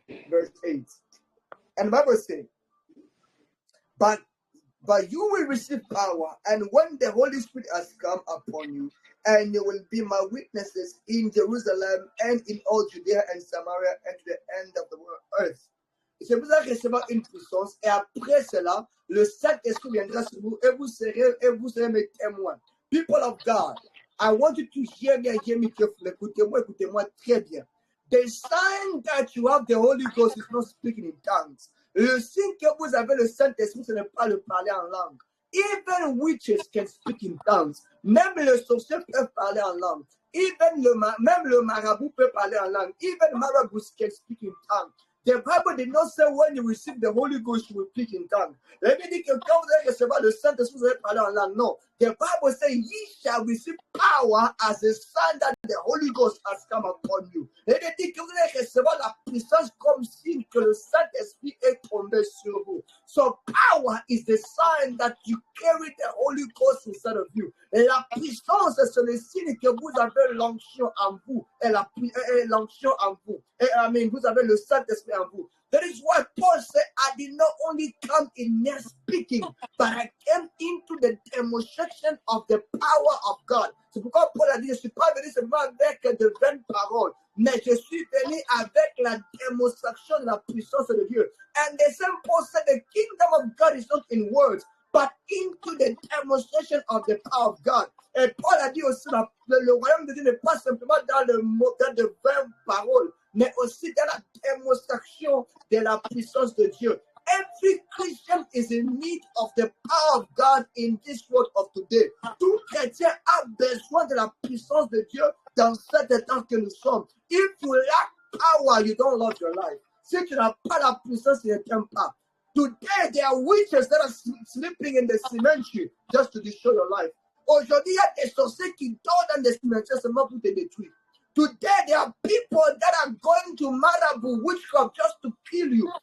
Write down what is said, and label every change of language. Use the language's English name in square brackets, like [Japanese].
[English] Verse 8. And the Bible says, but you will receive power, and when the Holy Spirit has come upon you, and you will be my witnesses in Jerusalem and in all Judea and Samaria and to the end of the earth. [French] Et c'est vous allez recevoir une puissance, et après cela, le Saint-Esprit viendra sur vous, et vous serez mes témoins. [English] People of God, I want you to hear me carefully. [French] Écoutez-moi très bien. [English] The sign that you have the Holy Ghost is not speaking in tongues. [French] Le signe que vous avez le Saint-Esprit, ce n'est pas le parler en langue. [English] Even witches can speak in tongues. [French] Même les sorciers peuvent parler en langue. Même le marabout peut parler en langue. [English] Even marabouts can speak in tongues. The Bible did not say when you receive the Holy Ghost, you will speak in tongues. [French] La Bible dit que quand vous allez recevoir le Saint-Esprit, vous allez parler en langue. Non. [English] The Bible says, ye shall receive power as a sign that the Holy Ghost has come upon you. [French] Et il dit que vous allez recevoir la puissance comme signe que le Saint-Esprit est tombé sur vous. [English] So power is the sign that you carry the Holy Ghost inside of you. [French] Et la puissance, c'est le signe que vous avez l'onction en vous. Et l'onction en vous. Et vous avez le Saint-Esprit en vous. [English] That is why Paul said, I did not only come in mere speaking, but I came into the demonstration of the power of God. [French] C'est pourquoi Paul a dit, je ne suis pas venu seulement avec de vaines paroles, mais je suis venu avec la démonstration de la puissance de Dieu. [English] And the same Paul said, the kingdom of God is not in words, but into the demonstration of the power of God. [French] Et Paul a dit aussi, le royaume de Dieu n'est pas simplement dans le mot de vaines paroles, mais aussi dans la démonstration de la puissance de Dieu. [English] Every Christian is in need of the power of God in this world of today. [French] Tout chrétien a besoin de la puissance de Dieu dans cet temps que nous sommes. [English] If you lack power, you don't love your life. [French] Si tu n'as pas la puissance, tu ne t'aimes pas. [English] Today, there are witches that are sleeping in the cemetery just to destroy your life. [French] Aujourd'hui, il y a des sorciers qui dorment dans des cimetières seulement pour te détruire. [English] Today, there are people that are going to Marabout witchcraft just to kill you.